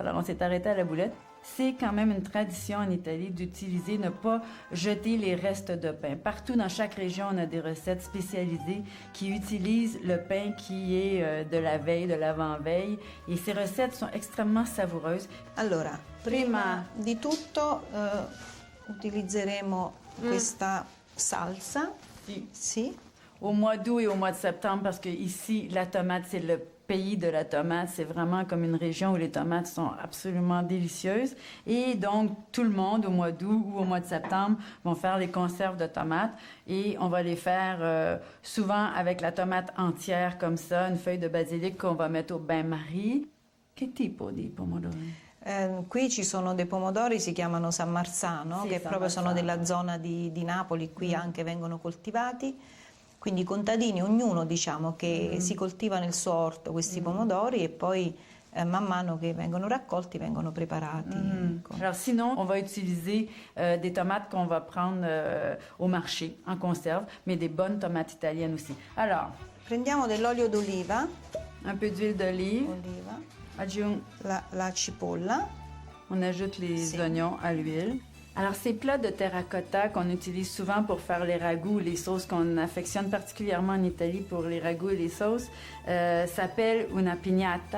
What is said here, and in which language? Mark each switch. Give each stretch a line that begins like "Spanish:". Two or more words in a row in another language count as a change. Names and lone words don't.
French: Alors, on s'est arrêté à la boulette. C'est quand même une tradition en Italie d'utiliser, ne pas jeter les restes de pain. Partout dans chaque région, on a des recettes spécialisées qui utilisent le pain qui est de la veille, de l'avant-veille. Et ces recettes sont extrêmement savoureuses.
Italian: Allora, prima di tutto utilizzeremo questa salsa. Sì.
French: Au mois d'août et au mois de septembre, parce que ici, la tomate, c'est le pays de la tomate. C'est vraiment comme une région où les tomates sont absolument délicieuses. Et donc, tout le monde, au mois d'août ou au mois de septembre, vont faire les conserves de tomates. Et on va les faire souvent avec la tomate entière, comme ça, une feuille de basilic qu'on va mettre au bain-marie.
Italian: Che tipo di pomodori? Qui ci sono dei pomodori, si chiamano San Marzano, Sì, che San proprio sono Marzano. della zona di Napoli, qui anche vengono coltivati. Quindi i contadini, ognuno diciamo che si coltiva nel suo orto questi pomodori e poi man mano che vengono raccolti vengono preparati. Ecco.
French: Alors sinon, on va utiliser des tomates qu'on va prendre au marché en conserve, mais des bonnes tomates italiennes aussi. Alors,
Italian: Prendiamo dell'olio d'oliva,
French: un peu d'huile d'olive,
Italian: la cipolla.
French: on ajoute les Si. oignons à l'huile. Alors, ces plats de terracotta qu'on utilise souvent pour faire les ragoûts, les sauces qu'on affectionne particulièrement en Italie pour les ragoûts et les sauces, s'appellent
Italian: una pignata.